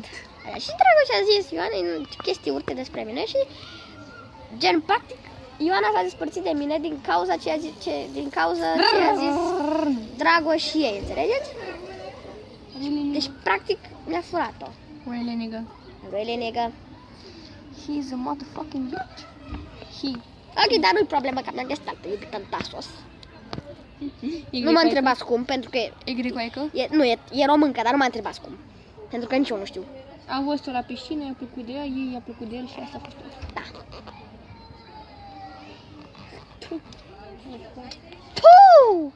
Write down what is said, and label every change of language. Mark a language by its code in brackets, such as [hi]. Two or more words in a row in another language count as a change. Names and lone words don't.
[ro] Așa. Și Dragoș a zis Ioana chestii urte despre mine și gen practic Ioana s-a despărțit de mine din cauza ce a zis Dragoș și ei, înțelegeți? Deci practic mi-a furat-o. [en] Really, nigga. Really, nigga? He's a motherfucking bitch. He. [ro] Ok, dar nu-i problemă că mi-am găsit altă iubită în Tasos. Nu mă întrebați cum, pentru că e româncă, dar nu mă întrebați cum. Pentru că nici eu nu știu. A văzut-o la piscină, i-a plăcut de ea, ei i-a plăcut de el și asta a fost tot. Da. Puh!